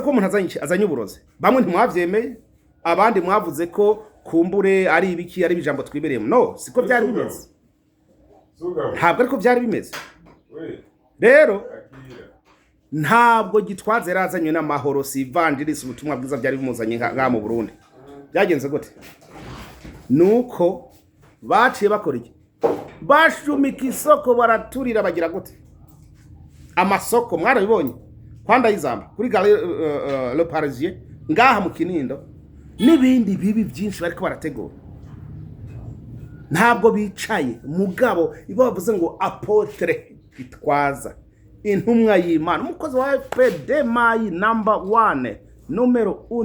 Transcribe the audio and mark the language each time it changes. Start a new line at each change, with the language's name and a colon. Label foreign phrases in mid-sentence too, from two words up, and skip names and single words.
Rundi: ko umuntu azanye iki azanye uburozi bamwe ntimwavyemeye abandi mwavuze ko kumbure ari ibiki ari bijambo twibereyemo no siko byari bimeze ntabwo ariko byari bimeze rero ntabwo gitwaze razanywe n'amahoro si evangelist ubutumwa bwiza byari bimuzanye nka mu Burundi byagenze gute nuko baciye bakora iki bashumika isoko baraturira bagira gute amasoko mwarabibonye kwanda izamba kuri Le Parisien ngaha mu Kinindo n'ibindi bibi byinshi bariko barategura ntabwo bicaye mugabo ibo bavuze ngo apotre Gitwaza intumwa y'Imana umukozi wa FPD mayi number 1 numero